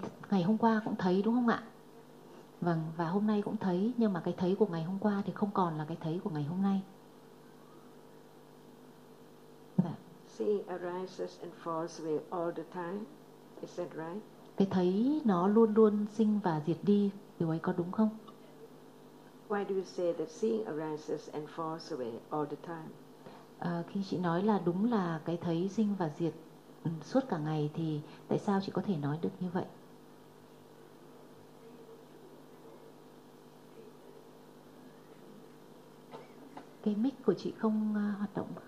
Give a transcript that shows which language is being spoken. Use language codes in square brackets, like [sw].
[vi] Ngày hôm qua cũng thấy đúng không ạ? Vâng, và hôm nay cũng thấy, nhưng mà cái thấy của ngày hôm qua thì không còn là cái thấy của ngày hôm nay. [en] Seeing arises and falls away all the time. Is that right? [vi] Cái thấy nó luôn luôn sinh và diệt đi, điều ấy có đúng không? [en] Why do you say that seeing arises and falls away all the time? [vi] Khi chị nói là đúng là cái thấy sinh và diệt suốt cả ngày thì tại sao chị có thể nói được như vậy? Cái mic của chị không hoạt động.